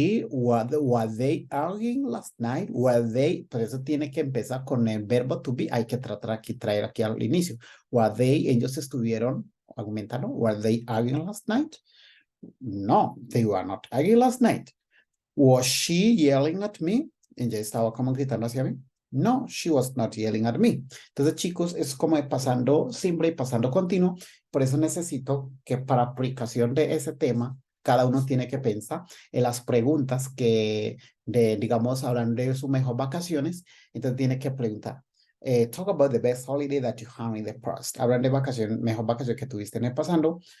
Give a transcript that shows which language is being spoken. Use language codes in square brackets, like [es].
[en] Were they arguing last night? Were they? [es] Por eso tiene que empezar con el verbo to be. Hay que traer aquí al inicio. [en] Were they? [es] Ellos estuvieron argumentando. [en] Were they arguing last night? No, they were not arguing last night. Was she yelling at me? [es] Ella estaba como gritando hacia mí. [en] No, she was not yelling at me. [es] Entonces, chicos, es como pasando simple y pasando continuo. Por eso necesito que para aplicación de ese tema, cada uno tiene que pensar en las preguntas que, digamos, hablan de sus mejor vacaciones. Entonces, tiene que preguntar. [en] Talk about the best holiday that you had in the past. [es] Hablan de vacación, mejor vacación que tuviste en el pasado.